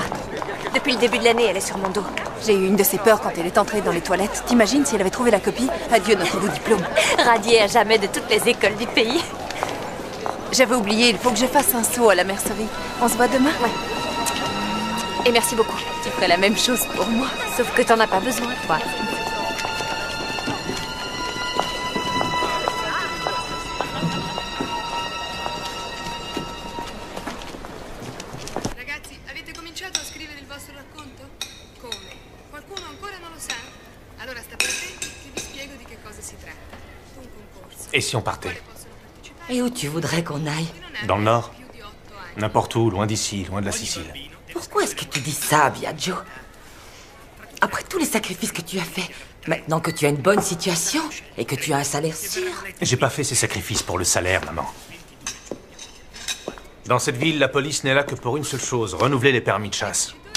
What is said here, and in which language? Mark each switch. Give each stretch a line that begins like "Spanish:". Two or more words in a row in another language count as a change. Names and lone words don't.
French: Depuis le début de l'année, elle est sur mon dos. J'ai eu une de ces peurs quand elle est entrée dans les toilettes. T'imagines si elle avait trouvé la copie? Adieu notre beau diplôme. Radiée à jamais de toutes les écoles du pays. J'avais oublié, il faut que je fasse un saut à la mercerie. On se voit demain? Ouais. Et merci beaucoup. Tu ferais la même chose pour moi. Sauf que t'en as pas besoin, toi.
Italian: Ragazzi, avete cominciato a scrivere il vostro racconto? Come? Qualcuno ancora non lo sa? Allora state attenti che vi spiego di che cosa si tratta. Un concorso.
French: Et si on partait? Et où tu voudrais qu'on aille? Dans le nord? N'importe où, loin d'ici, loin de la Sicile. Pourquoi est-ce que tu dis ça, Biagio? Après tous les sacrifices que tu as faits, maintenant que tu as une bonne situation et que tu as un salaire sûr. J'ai pas fait ces sacrifices pour le salaire, maman. Dans cette ville, la police n'est là que pour une seule chose, renouveler les permis de chasse.